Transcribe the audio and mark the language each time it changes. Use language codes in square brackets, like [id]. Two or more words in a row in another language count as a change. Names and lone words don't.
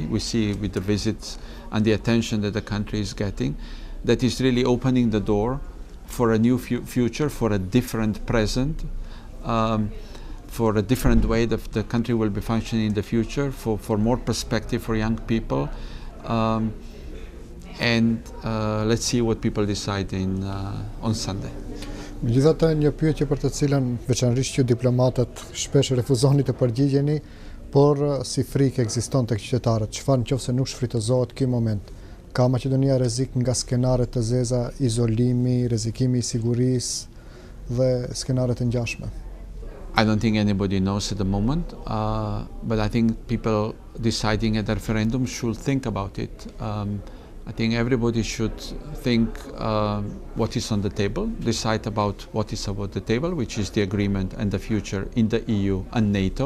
[en] We see with the visits and the attention that the country is getting, that is really opening the door for a new future, for a different present, for a different way that the country will be functioning in the future, for more perspective for young people. Let's see what people decide on Sunday. [sq] Megjithatë, një pyetje për të cilën veçanërisht ju diplomatët shpesh refuzoni të përgjigjeni, por si frikë ekziston tek qytetarët, çfarë nëse nuk shfrytëzohet ky moment? Ka Maqedonia rrezik nga skenaret të zeza, izolimi, rrezikimi i sigurisë dhe skenaret të ngjashme? [en] I don't think anybody knows at the moment, but I think people deciding at the referendum should think about it. I think everybody should think what is on the table, decide about what is about the table, which is the agreement and the future in the EU and NATO.